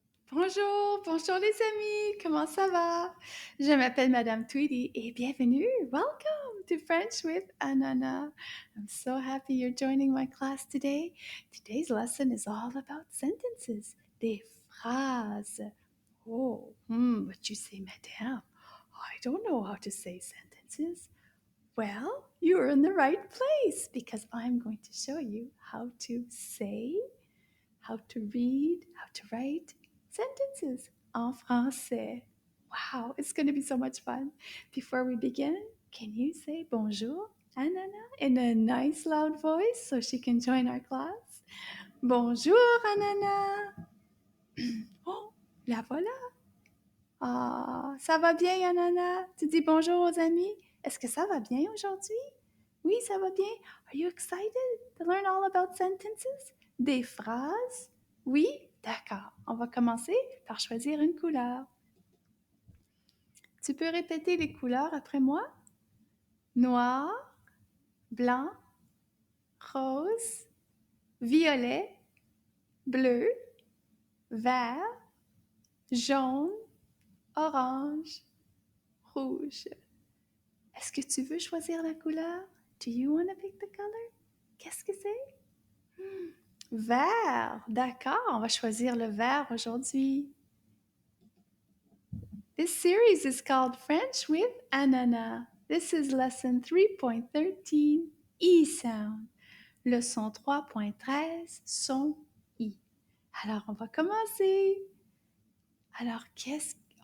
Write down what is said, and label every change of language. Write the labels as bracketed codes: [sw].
[fr] Bonjour, bonjour les amis, comment ça va? Je m'appelle Madame Tweedy et bienvenue. [en] Welcome to French with Ananas. I'm so happy you're joining my class today. Today's lesson is all about sentences, [fr] des phrases. [en] Oh, but you say, Madame, I don't know how to say sentences. Well, you're in the right place because I'm going to show you how to say, how to read, how to write sentences [fr] en français. [en] Wow, it's going to be so much fun. Before we begin, can you say [fr] bonjour, Anana, [en] in a nice loud voice so she can join our class? [fr] Bonjour, Anana. Oh, la voilà. Ah, ça va bien, Anana? Tu dis bonjour aux amis? Est-ce que ça va bien aujourd'hui? Oui, ça va bien. [en] Are you excited to learn all about sentences? [fr] Des phrases? Oui? D'accord. On va commencer par choisir une couleur. Tu peux répéter les couleurs après moi? Noir, blanc, rose, violet, bleu, vert, jaune, orange, rouge. Est-ce que tu veux choisir la couleur? [en] Do you want to pick the color? [fr] Qu'est-ce que c'est? Vert. D'accord, on va choisir le vert aujourd'hui. [en] This series is called French with Ananas. This is lesson 3.13, E sound. [fr] Leçon 3.13, son I. Alors, on va commencer. Alors, qu'est-ce...